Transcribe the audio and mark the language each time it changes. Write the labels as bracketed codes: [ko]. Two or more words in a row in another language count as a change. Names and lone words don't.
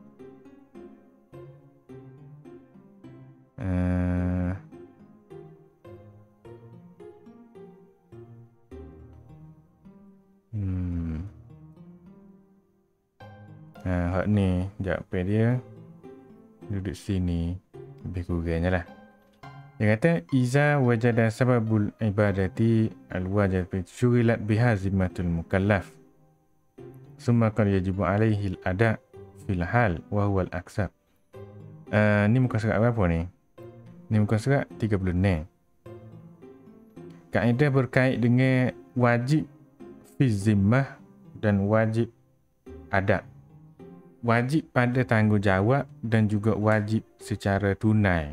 [ms] Hak ni jawapan dia duduk sini lebih kurangnya lah. Dia kata [ar] إذا وجد سبب العبادة الواجب شغلت بها ذمة المكلف. ثم قد يجب عليه الأداء في الحال وهو الأكثر. [ms] Ni muka surat berapa ni? Ni muka surat 36. Kaedah berkait dengan wajib [ar] في ذمة [ms] dan wajib ada. Wajib pada tanggungjawab dan juga wajib secara tunai.